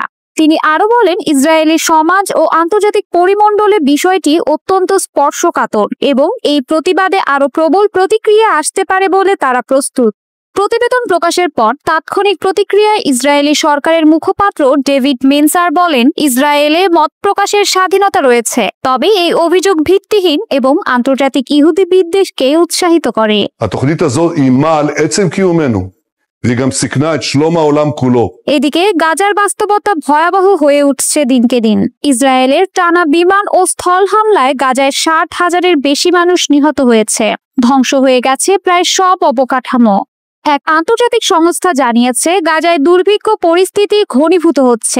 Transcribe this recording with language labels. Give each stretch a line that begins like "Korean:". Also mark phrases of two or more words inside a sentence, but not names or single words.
Bangla: তিনি আরো বলেন, ইসরায়েলি সমাজ ও আন্তর্জাতিক পরিমণ্ডলে বিষয়টি অত্যন্ত স্পর্শকাতর এবং এই প্রতিবাদে আরো প্রবল প্রতিক্রিয়া আসতে পারে বলে তারা প্রস্তুত। প্রতিবেদন প্রকাশের পর তাৎক্ষণিক প্রতিক্রিয়ায় ইসরায়েলি সরকারের মুখপাত্র ডেভিড মেনসার বলেন, ইসরায়েলে মত প্রকাশের স্বাধীনতা রয়েছে, তবে এই অভিযোগ ভিত্তিহীন এবং আন্তর্জাতিক ইহুদি বিদ্বেষকে উৎসাহিত করে।
Hebrew: התוכנית הזו אימה על עצם קיומנו, והיא גם סיכנה את שלום העולם כולו.
Bangla: এদিকে গাজার বাস্তবতা ভয়াবহ হয়ে উঠছে দিনকে দিন। ইসরায়েলের টানা বিমান ও স্থল হামলায় গাজায় 60,000-এর বেশি মানুষ নিহত হয়েছে। ধ্বংস হয়ে গেছে প্রায় সব অবকাঠামো। এক আন্তর্জাতিক সংস্থা জানিয়েছে, গাজায় দুর্ভিক্ষ পরিস্থিতি ঘনীভূত হচ্ছে।